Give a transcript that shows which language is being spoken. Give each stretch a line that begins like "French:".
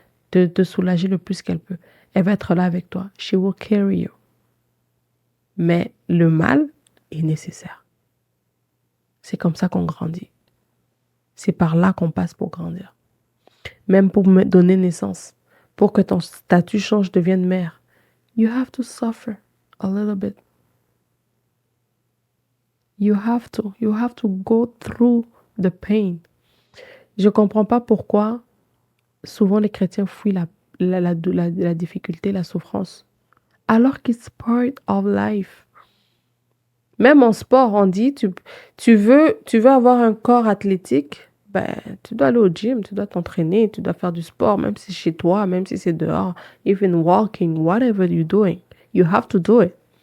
French: Te soulager le plus qu'elle peut. Elle va être là avec toi.
English: She will carry you.
French: Mais le mal est nécessaire. C'est comme ça qu'on grandit. C'est par là qu'on passe pour grandir. Même pour me donner naissance. Pour que ton statut change, devienne mère.
English: You have to suffer a little bit. You have to go through the pain.
French: Je ne comprends pas pourquoi souvent les chrétiens fuient la difficulté, la souffrance. Alors que c'est
English: part of life.
French: Même en sport, on dit, tu veux avoir un corps athlétique, ben, tu dois aller au gym, tu dois t'entraîner, tu dois faire du sport, même si c'est chez toi, même si c'est dehors,
English: even walking, whatever you're doing, you have to do it.